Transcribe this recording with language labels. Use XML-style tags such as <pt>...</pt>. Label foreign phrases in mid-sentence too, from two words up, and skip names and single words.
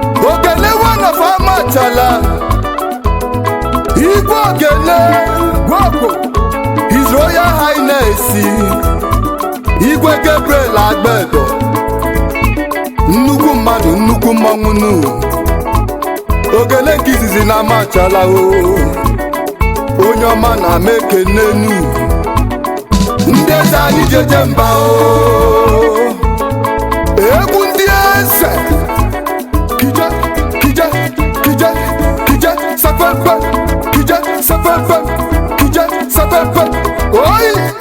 <ig>Ogene</ig> <en>one of</en> <ig>Amachala, Igwe Ogene, Gwokwo,</ig> <en>His Royal Highness,</en> <ig>Igwe Gabriel Agbedo, nnukwu mmadụ, nnukwu mmọnwụ nụ. Ogene nke izizi na Amachala o, onye ọma na m ekene nụ. Ndị eze anyị jeje mba o, egwu ndị eze. Kije, kije, kije, kije, sepepe, kije, sepepe, kije, sepepe, oyi.</ig>